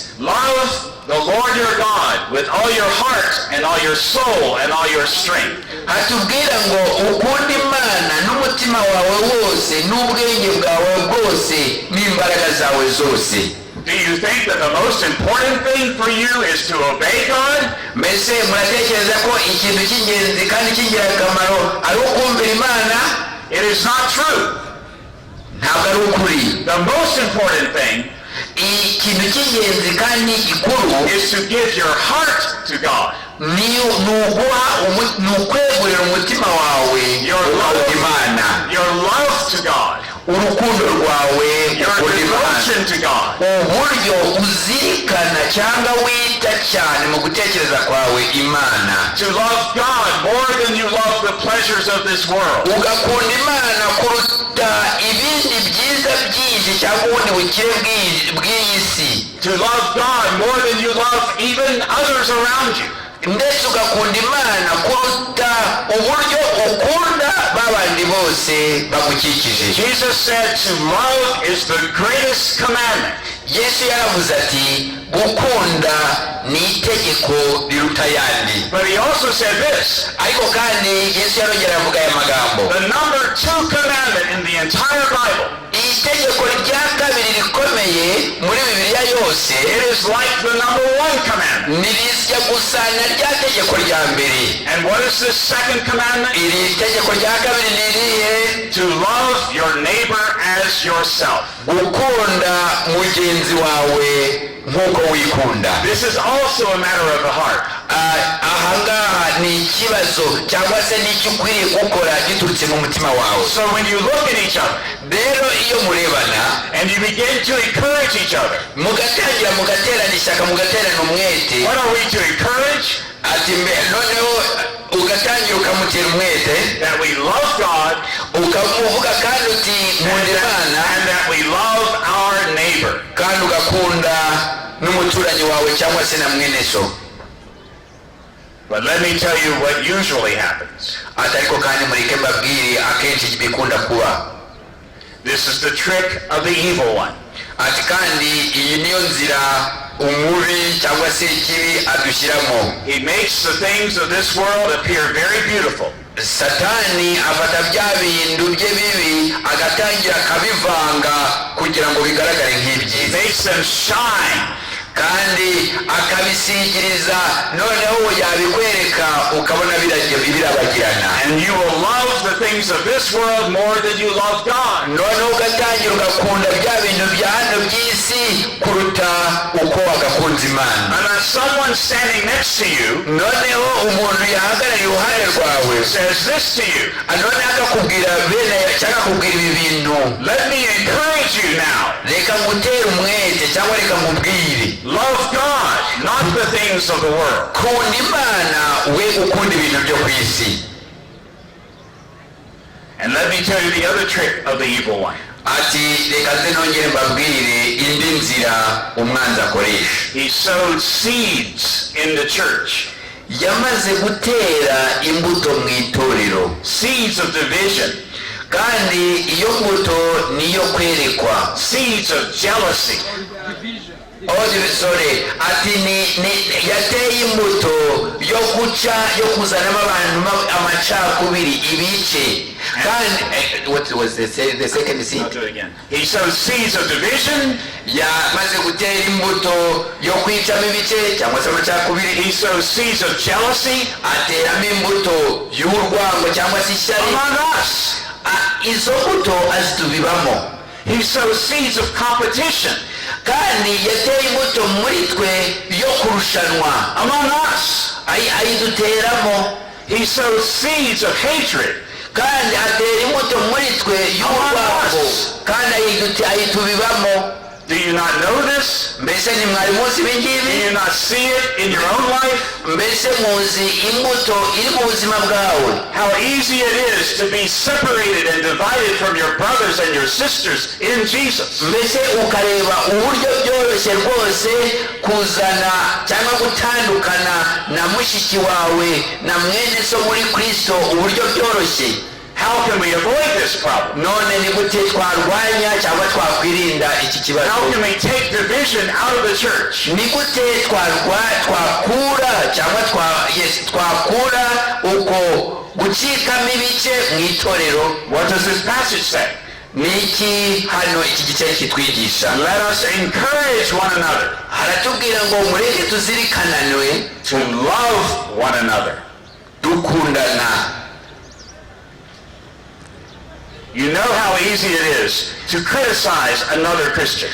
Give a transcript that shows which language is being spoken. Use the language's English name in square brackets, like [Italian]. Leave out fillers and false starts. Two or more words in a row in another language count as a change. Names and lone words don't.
[English] Love the Lord your God with all your heart and all your soul and all your strength. [Kinyarwanda] hatubwira ngo ukunda Imana n'umutima wawe wose n'ubwenge bwawe bwose n'imbaraga zawe zose. [English] Do you think that the most important thing for you is to obey God? [Kinyarwanda] mbese muratekereza ko ikintu cy'ingenzi kandi cy'ingirakamaro ari ukumvira Imana? [English] It is not true. [Kinyarwanda] ntabwo ari ukuri. [English] The most important thing [Kinyarwanda] ikintu cy'ingenzi kandi gikuru [English] is to give your heart to God. [Kinyarwanda] ni ukwegurira umutima wawe Imana. [English] Your love to God. [Kinyarwanda] urukundo rwawe [English] Your devotion to God. [Kinyarwanda] uburyo uzirikana cyangwa wita cyane mu gutekereza kwawe Imana. [English] To love God more than you love the pleasures of this world. [Kinyarwanda] ugakunda Imana kuruta ibindi byiza byinshi cyangwa ubundi bukire bw'iyi si. [English] To love God more than you love even others around you. [Kinyarwanda] ndetse ugakunda Imana kuruta uburyo ukunda babandi bose bagukikije. [English] Jesus said to love is the greatest commandment. [Kinyarwanda] Yesu yaravuze ati gukunda ni itegeko riruta ayandi. [English] But he also said this. [Kinyarwanda] ariko kandi Yesu yarongera avuga aya magambo. [English] The number 2 commandment in the entire Bible. [Kinyarwanda] itegeko rya kabiri rikomeye muri Bibiliya yose. [English] It is like the number 1 commandment. [Kinyarwanda] nirisya gusa na rya tegeko rya mbere. [English] And what is this second commandment? [Kinyarwanda] iri tegeko rya kabiri ni irihe? [English] To love your neighbor as yourself. [Kinyarwanda] gukunda mugenzi wawe nk'uko wikunda. [English] This is also a matter of the heart. [Kinyarwanda] ahangaha ni ikibazo cyangwa se n'icyo ukwiriye gukora giturutse mu mutima wawe. [English] So when you look at each other [Kinyarwanda] rero iyo murebana [English] and you begin to encourage each other, [Kinyarwanda] mugatangira mugaterana ishyaka mugaterana umwete. [English] what are we to encourage? [Kinyarwanda] ati noneho ugatangira ukamutera umwete [English] That we love God [Kinyarwanda] ukamuvuga kandi uti nkunda Imana [English] and that we love our neighbor. [Kinyarwanda] kandi ugakunda n'umuturanyi wawe cyangwa se na mwene so. [English] But let me tell you what usually happens. [Kinyarwanda] ariko kandi mureke mbabwire akenshi bikunda kuba. [English] This is the trick of the evil one. [Kinyarwanda] ati kandi iyi niyo nzira umubi cyangwa se ikibi adushyiramo. [English] He makes the things of this world appear very beautiful. [Kinyarwanda] Satani afata bya bintu bye bibi agatangira akabivanga kugira ngo bigaragare [English] He [Kinyarwanda] nk'ibyiza [English] makes them shine. [Kinyarwanda] kandi akabisigiriza noneho yabikwereka ukabona birabagirana. [English] And you will love the things of this world more than you love God. [Kinyarwanda] noneho ugatangira ugakunda bya bintu bya hano by'isi kuruta uko wagakunze Imana. [English] And as someone standing next to you [Kinyarwanda] noneho umuntu yahagarara iruhande rwawe [English] says this to you, [Kinyarwanda] none akakubwira bene cyangwa akakubwira ibi bintu, [English] let me encourage you now. [Kinyarwanda] reka ngutere umwete cyangwa reka nkubwire [English] Love God, not the things of the world. [Kinyarwanda] kunda Imana we ukunda ibintu byo ku isi. [English] And let me tell you the other trick of the evil one. [Kinyarwanda] ati reka nze nongere mbabwire indi nzira umwanzi akoresha. [English] He sowed seeds in the church. [Kinyarwanda] yamaze gutera imbuto mu itorero, [English] Seeds of division. [Kinyarwanda] kandi iyo mbuto niyo kwerekwa. [English] Seeds of jealousy. [Kinyarwanda] ati yateye imbuto yo guca yo kuzanamo abantu amacakubiri ibice. [English] kandi what was the second seed? I'll do it again. He sowed seeds of division. [Kinyarwanda] yamaze gutera imbuto yo kwicamo ibice cyangwa se amacakubiri. [English] He sows seeds of jealousy [Kinyarwanda] ateramo imbuto y'urwango cyangwa se ishyari. [English] among us. [Kinyarwanda] izo mbuto azitubibamo. [English] He sows seeds of competition [Kinyarwanda] kandi yateye imbuto muri twe yo kurushanwa [English] among us. [Kinyarwanda] ayiduteramo. [English] He sows seeds of hatred [Kinyarwanda] kandi atera imbuto muri twe y'urwango kandi ayitubibamo. [English] Do you not know this? [Kinyarwanda] mbese ntimwari muzi ibi [English] Do [Kinyarwanda] ngibi? [English] you not see it in your own life? [Kinyarwanda] mbese muzi imbuto iri mu buzima bwawe? [English] How easy it is to be separated and divided from your brothers and your sisters in Jesus. [Kinyarwanda] mbese ukareba uburyo byoroshye rwose kuzana cyangwa gutandukana na mushiki wawe na mwene so muri Kristo, uburyo byoroshye. [English] How can we avoid this problem? [Kinyarwanda] none ni gute twarwanya cyangwa twakwirinda iki kibazo? [English] How can we take division out of the church? [Kinyarwanda] ni gute twakura cyangwa twakura uko gucikamo ibice mu itorero? [English] What does this passage say? [Kinyarwanda] ni iki hano iki gice kitwigisha? [English] Let us encourage one another [Kinyarwanda] haratubwira ngo mureke tuzirikananwe [English] to love one another. [Kinyarwanda] dukundana. [English] You know how easy it is to criticize another Christian.